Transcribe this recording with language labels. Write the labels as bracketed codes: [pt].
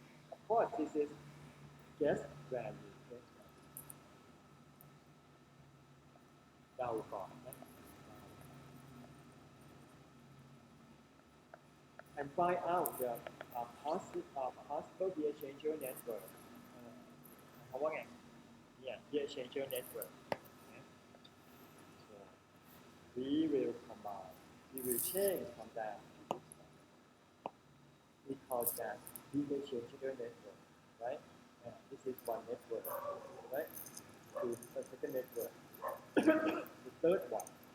[en] Of course, this is guess value. [th] เดาก่อนนะ [en] and find out the possible heat exchanger network. [th] เขาว่าไงเนี่ย heat exchanger network. [en] So we will combine. We will change from that to this one. We call that heat exchanger network, right? This is one network, right? This is the second network. The third one.